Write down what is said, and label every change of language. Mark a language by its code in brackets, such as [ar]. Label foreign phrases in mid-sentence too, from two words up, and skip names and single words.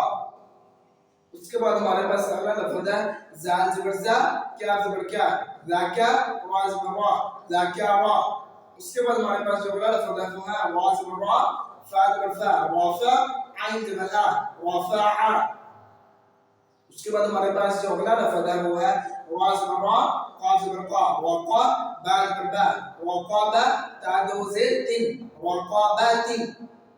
[ur] اس کے بعد ہمارے پاس اگلا لفظ ہے زال زبر زا، کیا زبر کیا، ذاکا، را زبر را، ذاکارا۔ اس کے بعد ہمارے پاس جو اگلا لفظ ہے وہ ہے را زبر را، فا زبر فا، رافع، عین زبر آ، رافعا۔ اس کے بعد ہمارے پاس جو اگلا لفظ ہے وہ ہے را زبر را، قاف زبر قا، وقا، با زبر با، وقابا، تا دو زیر تین، وقاباتین۔